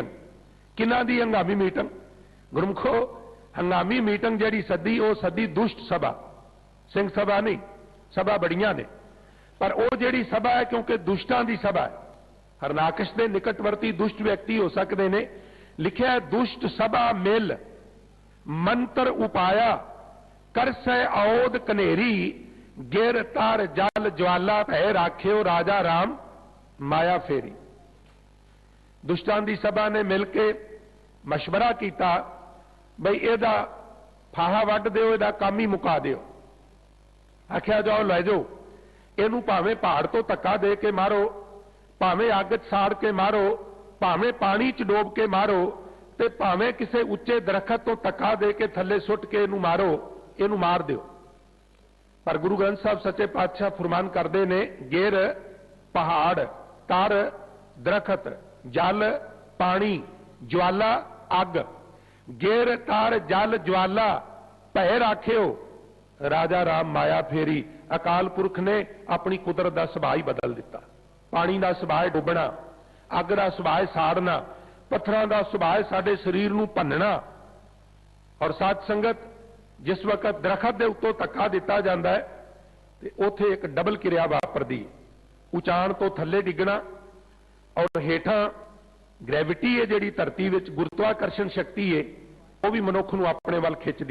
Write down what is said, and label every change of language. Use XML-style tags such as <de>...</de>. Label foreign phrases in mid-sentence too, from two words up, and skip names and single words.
<pa>ਕਿਨ੍ਹਾਂ ਦੀ ਹੰਗਾਮੀ ਮੀਟਿੰਗ? ਗੁਰਮੁਖੋ ਹੰਗਾਮੀ ਮੀਟਿੰਗ ਜਿਹੜੀ ਸੱਦੀ, ਉਹ ਸੱਦੀ ਦੁਸ਼ਟ ਸਭਾ, ਸਿੰਘ ਸਭਾ ਨਹੀਂ, ਸਭਾ ਬੜੀਆਂ ਨੇ, ਪਰ ਉਹ ਜਿਹੜੀ ਸਭਾ ਹੈ ਕਿਉਂਕਿ ਦੁਸ਼ਟਾਂ ਦੀ ਸਭਾ ਹੈ,</pa> <hi>हरनाकश के निकटवर्ती दुष्ट व्यक्ति हो सकते हैं।</hi> <pa>ਲਿਖਿਆ ਹੈ ਦੁਸ਼ਟ ਸਭਾ ਮਿਲ ਮੰਤਰ ਉਪਾਇਆ, ਕਰ ਸੈ ਔਧ ਘਨੇਰੀ, ਗਿਰ ਤਰ ਜਲ ਜੁਆਲਾ, ਭੈ ਰਾਖਿਓ ਰਾਜਾ ਰਾਮ ਮਾਇਆ ਫੇਰੀ। ਦੁਸ਼ਟਾਂ ਦੀ ਸਭਾ ਨੇ ਮਿਲਕੇ ਮਸ਼ਵਰਾ ਕੀਤਾ, ਬਈ ਏਦਾ ਫਾਹਾ ਵੱਢ ਦਿਓ, ਏਦਾ ਕੰਮ ਹੀ ਮੁਕਾ ਦਿਓ। ਆਖਿਆ ਜਾਓ ਲੈ ਜਾਓ, ਇਹਨੂੰ ਭਾਵੇਂ ਪਹਾੜ ਤੋਂ ਧੱਕਾ ਦੇ ਕੇ ਮਾਰੋ, ਭਾਵੇਂ ਅੱਗ ਚ ਸਾੜ ਕੇ ਮਾਰੋ, ਭਾਵੇਂ ਪਾਣੀ ਚ ਡੋਬ ਕੇ ਮਾਰੋ, ਤੇ ਭਾਵੇਂ ਕਿਸੀ ਉੱਚੇ ਦਰਖ਼ਤ ਤੋਂ ਧੱਕਾ ਦੇ ਕੇ ਥੱਲੇ ਸੁੱਟ ਕੇ ਇਹਨੂੰ ਮਾਰੋ, ਇਹਨੂੰ ਮਾਰ ਦਿਓ। ਪਰ ਗੁਰੂ ਗ੍ਰੰਥ ਸਾਹਿਬ ਸੱਚੇ ਪਾਤਸ਼ਾਹ ਫ਼ਰਮਾਨ ਕਰਦੇ ਨੇ, ਗਿਰ ਪਹਾੜ, ਤਰ ਦਰਖ਼ਤ, ਜਲ ਪਾਣੀ, ਜੁਆਲਾ ਅੱਗ, ਗਿਰ ਤਰ ਜਲ ਜੁਆਲਾ, ਭੈ ਰਾਖਿਓ ਰਾਜਾ ਰਾਮ ਮਾਇਆ ਫੇਰੀ। ਅਕਾਲ ਪੁਰਖ ਨੇ ਆਪਣੀ ਕੁਦਰਤ ਕਾ ਸੁਭਾਅ ਹੀ ਬਦਲ ਦਿੱਤਾ। ਪਾਣੀ ਕਾ ਸੁਭਾਅ ਡੁੱਬਣਾ, ਅੱਗ ਕਾ ਸੁਭਾਅ ਸਾੜਨਾ, ਪੱਥਰਾਂ ਕਾ ਸੁਭਾਅ ਸਾਡੇ ਸਰੀਰ ਨੂੰ ਭੰਨਣਾ। ਔਰ ਸਾਧ ਸੰਗਤ ਜਿਸ ਵਕਤ ਦਰਖ਼ਤ ਕੇ ਉੱਤੋਂ ਧੱਕਾ ਦਿੱਤਾ ਜਾਤਾ ਹੈ ਤੋ ਉੱਥੇ ਏਕ ਡਬਲ ਕ੍ਰਿਆ ਵਾਪਰਦੀ, ਉਚਾਣ ਤੋਂ ਥੱਲੇ ਡਿੱਗਣਾ ਔਰ ਹੇਠਾਂ ਗ੍ਰੈਵਿਟੀ ਹੈ ਜਿਹੜੀ ਧਰਤੀ ਵਿੱਚ ਗੁਰੂਤਵਾਕਰਸ਼ਣ ਸ਼ਕਤੀ ਹੈ, ਵਹ ਭੀ ਮਨੁੱਖ ਨੂੰ ਆਪਣੇ ਵੱਲ ਖਿੱਚਦੀ।</pa>